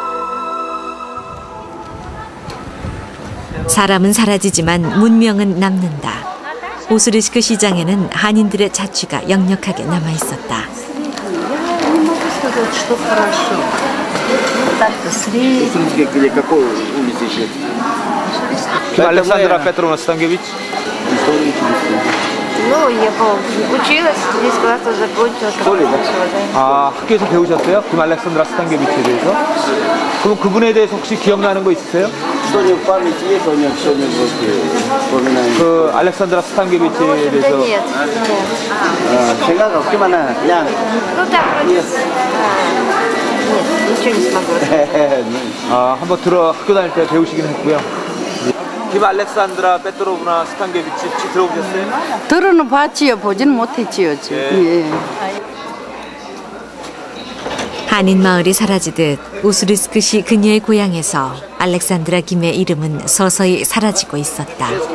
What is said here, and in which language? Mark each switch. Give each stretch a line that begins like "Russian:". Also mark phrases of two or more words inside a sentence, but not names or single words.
Korean: 사람은 사라지지만 문명은 남는다. 오스리스크 시장에는 한인들의 자취가 역력하게 남아있었다.
Russian: 알렉산드라 Петровна Станкевич? Ну, я училась, 10 классов закончила.
Korean: 학교에서 배우셨어요? 김 알렉산드라 스탄게비치에 대해서? 그럼 그분에 대해서 혹시 기억나는 거 있으세요? 그 알렉산드라 스탄게비치에 대해서?
Russian: Нет.
Korean: 생각 없기만 해. 그냥.
Russian: Ну, так вроде. Нет, ничего не смогу рассказать.
Korean: 한번 학교 다닐 때 배우시긴 했고요. 김 알렉산드라 페트로브나 스탄게비치 혹시 들어보셨어요? 들어는 봤지요. 보지는 못했지요. 예. 한인 마을이 사라지듯 우스리스크시 그녀의 고향에서 알렉산드라 김의 이름은 서서히 사라지고 있었다.